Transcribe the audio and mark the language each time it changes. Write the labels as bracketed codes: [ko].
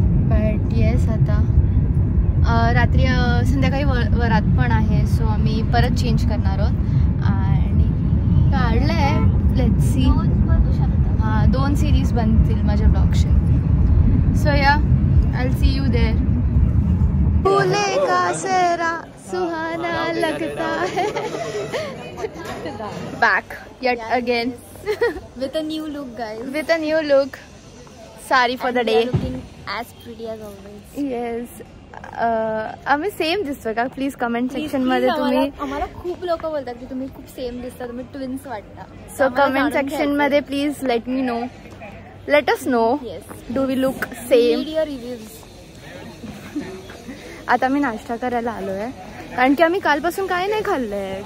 [en] but yes [mr] आता रात्री संध्याकाळी वरात पण आहे. सो आम्ही परत चेंज करणार आहोत. आणि काढलंय [en] Let's see. [mr] हां 2 सिरीज बनतील माझ्या ब्लॉगचे. [en] So yeah I will see you there. [hi] फूले का सेहरा सुहाना लगता है. [en] Back yet again with a new look guys. With a new look. Sorry for the day. Looking as pretty as always. [mr] Yes. आम्ही सेम दिसतोय का? प्लीज कमेंट सेक्शन मध्ये तुम्ही. आम्हाला खूप लोक बोलतात की तुम्ही खूप सेम दिसता, तुम्ही ट्विन्स वाटता. [en] So comment section मध्ये please let me know. Let us know. Do we look same? Reviews. [mr] आता मी नाश्ता करायला आलोय कारण की आम्ही कालपासून काय नाही खाल्लंय.